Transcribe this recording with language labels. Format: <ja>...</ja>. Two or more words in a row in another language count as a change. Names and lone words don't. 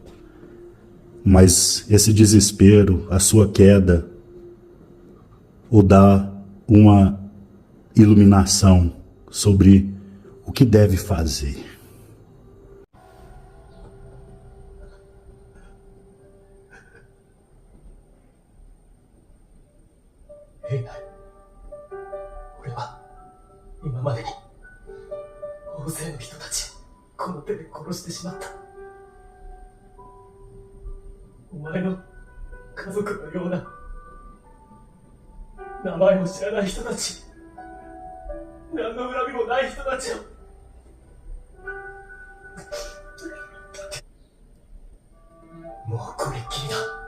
<pt>Mas esse desespero, a sua queda, o dá uma iluminação sobre o que deve fazer. Ei,</pt> <ja>俺は今までに大勢の人たちこの手で殺してしまった。お前の家族のような名前も知らない人たち、何の恨みもない人たちをもうこれっきりだ。</ja>